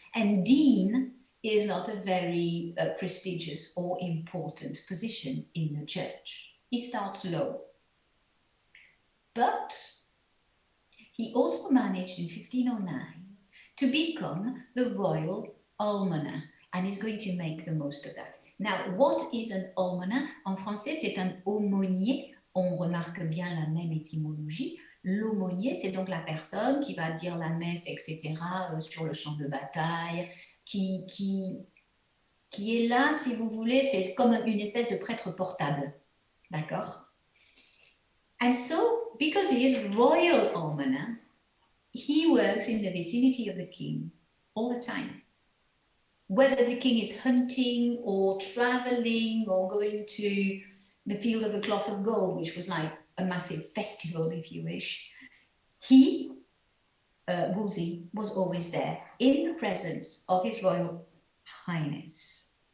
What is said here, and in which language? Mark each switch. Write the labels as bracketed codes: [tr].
[en] And dean is not a very prestigious or important position in the church. He starts low. But he also managed in 1509 to become the royal almoner, and is going to make the most of that. Now, what is an almoner? [fr] En français, c'est un aumônier. On remarque bien la même étymologie. L'aumônier, c'est donc la personne qui va dire la messe, etc., sur le champ de bataille, qui est là, si vous voulez, c'est comme une espèce de prêtre portable. D'accord? [en] And so, because he is royal almoner, he works in the vicinity of the king all the time. Whether the king is hunting or traveling or going to the field of the cloth of gold, which was like a massive festival, if you wish, he, Wolsey, was always there in the presence of his royal highness.